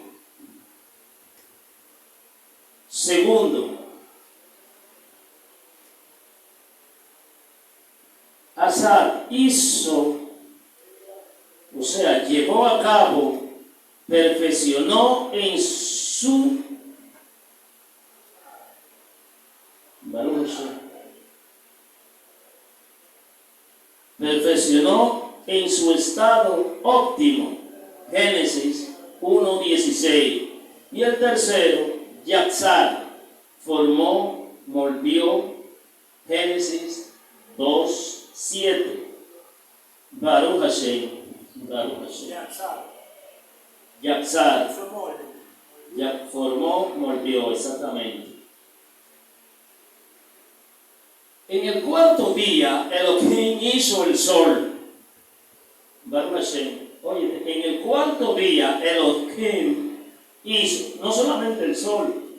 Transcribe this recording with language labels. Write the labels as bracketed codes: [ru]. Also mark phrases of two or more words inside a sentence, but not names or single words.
[es] Segundo, Asar hizo, o sea, llevó a cabo, perfeccionó en su [he] ברוך השם, [es] perfeccionó en su estado óptimo. Génesis 1:16. Y el tercero, Yatzar, formó, moldeó Génesis 2:7. [he] ברוך השם. ברוך השם. [es] Yatzar. Formó, moldeó, exactamente. En el cuarto día, Elohim hizo el sol. [he] ברוך השם. [es] Oye, en el cuarto día, Elohim hizo no solamente el sol.